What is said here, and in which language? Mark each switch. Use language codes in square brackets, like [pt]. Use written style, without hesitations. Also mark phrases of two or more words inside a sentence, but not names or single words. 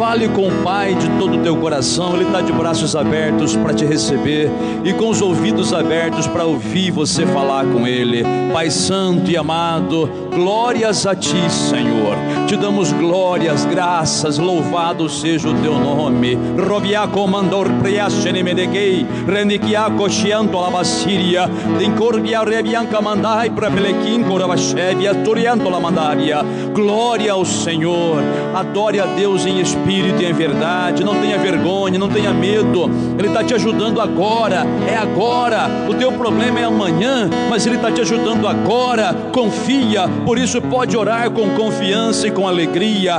[pt] Fale com o Pai de todo o teu coração. Ele está de braços abertos para te receber e com os ouvidos abertos para ouvir você falar com Ele. Pai santo e amado, glórias a Ti, Senhor. Te damos glórias, graças, louvado seja o Teu nome. Robiaco mandor priashene medeguei, reniquiaco chianto alabassiria, dincorbia rebianca mandai prapelequim corabachevia, torianto la mandaria. Glória ao Senhor. Adore a Deus em espírito e em verdade. Não tenha vergonha, não tenha medo. Ele está te ajudando agora. É agora. O teu problema é amanhã, mas Ele está te ajudando agora. Confia. Por isso pode orar com confiança e com alegria.